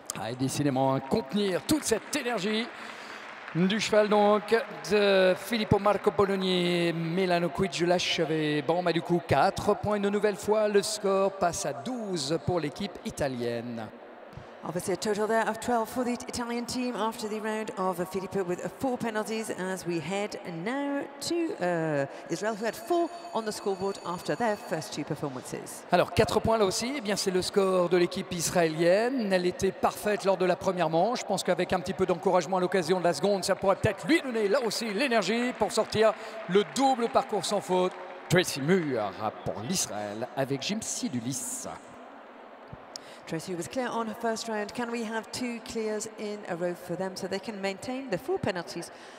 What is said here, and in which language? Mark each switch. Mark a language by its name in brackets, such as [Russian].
[French] Et décidément, contenir toute cette énergie du cheval donc de Filippo Marco Bologna. Milano Quid l'achevé. Bon, du coup, 4 points une nouvelle fois. Le score passe à 12 pour l'équipe italienne. [English] Obviously, a total there of 12 for the Italian team after the round of Filippo with 4 penalties as we head now to Israel, who had 4 on the scoreboard after their first 2 performances. [French] Alors, 4 points là aussi, eh bien c'est le score de l'équipe israélienne. Elle était parfaite lors de la première manche. Je pense qu'avec un petit peu d'encouragement à l'occasion de la seconde, ça pourrait peut-être lui donner là aussi l'énergie pour sortir le double parcours sans faute. Tracy Muir pour l'Israël avec Jim Sidulis. [English] Tracy was clear on her first round. Can we have 2 clears in a row for them so they can maintain the 4 penalties?